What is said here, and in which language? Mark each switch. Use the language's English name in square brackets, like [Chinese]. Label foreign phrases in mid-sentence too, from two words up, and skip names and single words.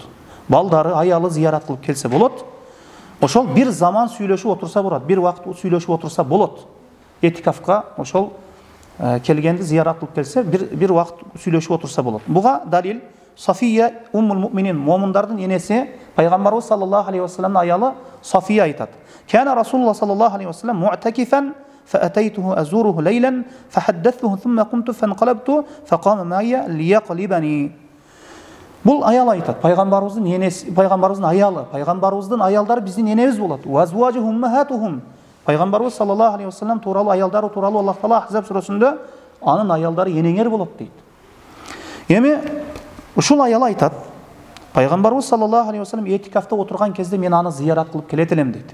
[Kyrgyz] Балдары, аялы зыярат кылып келсе болот. Ошол бир заман сүйлөшүп отурса болот, бир убакыт сүйлөшүп отурса болот. Этикафка ошол келгенди зыярат кылып келсе, бир убакыт сүйлөшүп отурса болот. Буга далил Сафия [Arabic] أم المؤمنين, [Kyrgyz] муъминдардын энеси пайгамбарыбыз [Arabic] صلى الله عليه وسلم [Kyrgyz] аялы Сафия айтат. [Arabic] كان رسول الله صلى الله عليه وسلم معتكفا فأتيته أزوره ليلا فحدثته ثم قمت فانقلبت فقام معي ليقلبني. [Kyrgyz] Бул аял айтат, пайгамбарыбыздын энеси, пайгамбарыбыздын аялы, пайгамбарыбыздын аялдары биздин энебиз болот. [Arabic] وأزواجه أمهاتهم. [Kyrgyz] Пайгамбарыбыз [Arabic] صلى الله عليه وسلم [Kyrgyz] тууралуу аялдары тууралуу Аллах таала Ахзаб сүрөсүндө анын аялдары энеңер болот дейт. Эми ушул аял айтат, пайгамбарыбыз [Arabic] صلى الله عليه وسلم [Kyrgyz] этикафта отурган кезде мен аны зыярат кылып келет элем дейт.